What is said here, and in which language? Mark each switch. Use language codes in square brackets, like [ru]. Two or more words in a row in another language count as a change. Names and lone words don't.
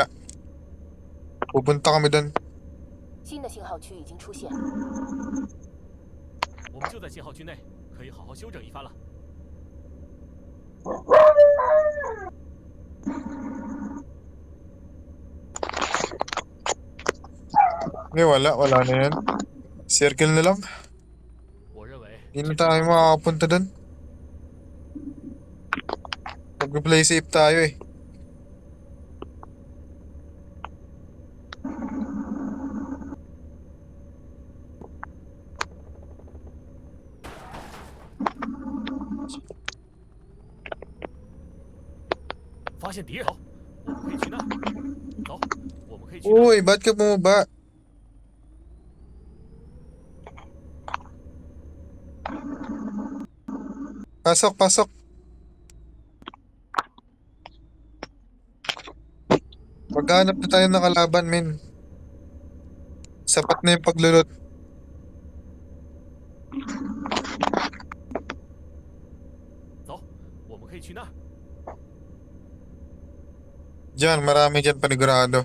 [tl] Pupunta kami doon. [zh] 新的信号区已经出现，我们就在信号区内，可以好好休整一番了。 [tl] May Wala na yan. Circle na lang. [zh] 我认为 [tl] Hindi [zh] 这 [tl] na [zh] 是 [tl] tayo [zh] 我们 [tl] makakapunta dun. Mag- [en] play safe [tl] tayo eh. [zh] 发现敌人，我们可以去那儿。走，我们可以去那儿。 [tl] Uy, ba't ka bumaba? Pasok. Maghanap na tayo ng kalaban, men. Sapat na yung paglulot. [zh] 走，我们可以去那儿。 [tl] Diyan, marami dyan panigurado.